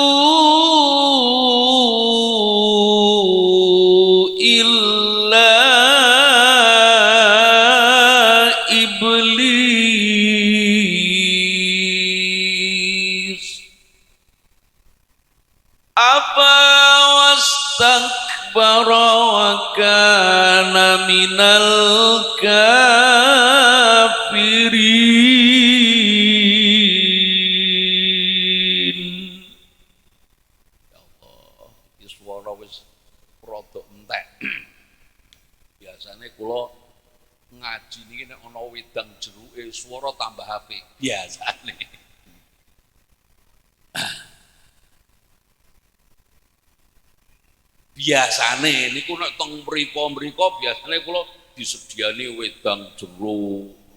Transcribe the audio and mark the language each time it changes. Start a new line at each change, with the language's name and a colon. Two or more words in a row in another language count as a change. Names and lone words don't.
Arabic: إلا واستكبر وكان من الكافرين.
Javanese: Ya Allah, iki swara wis rada entek. Biasane kula ngaji niki nek ana wedang jeruke swara tambah apik biasane. Biasane niku nek teng mriko-mriko biasane kula disediani wedang jeruk.